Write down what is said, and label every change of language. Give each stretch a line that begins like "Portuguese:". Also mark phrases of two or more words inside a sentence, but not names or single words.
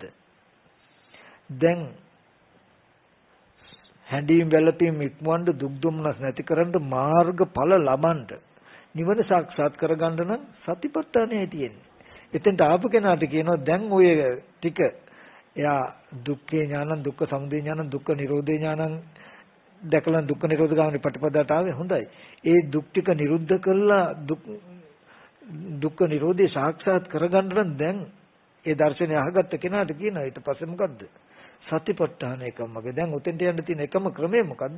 Sinhala: දැන් හැඬීම් වැළපීම් ඉක්මවන්න දුක් දුම්නස් නැති කරන්න මාර්ගඵල ලබන්න නිවන සාක්ෂාත් කරගන්න නම් සතිපට්ඨානය තියෙන්නේ. එතෙන්ට ආපු කෙනාට කියනවා දැන් ඔය ටික එයා
Pali: දුක්ඛේ ඥානං දුක්ඛ සමුදය ඥානං දුක්ඛ නිරෝධේ ඥානං
Sinhala: දැකලා
Pali: දුක්ඛ නිරෝධ ගාමිනී පටිපදාට
Sinhala: ආවේ හොඳයි. ඒ දුක් ටික නිරුද්ධ කළා
Pali: දුක්ඛ නිරෝධේ
Sinhala: සාක්ෂාත් කරගන්න නම් දැන් ඒ දර්ශනය අහගත්ත කෙනාට කියනවා ඊට පස්සේ මොකද්ද? සතිපට්ඨාන එකමගේ. දැන් උතෙන්ට යන්න තියෙන එකම ක්‍රමය මොකද්ද?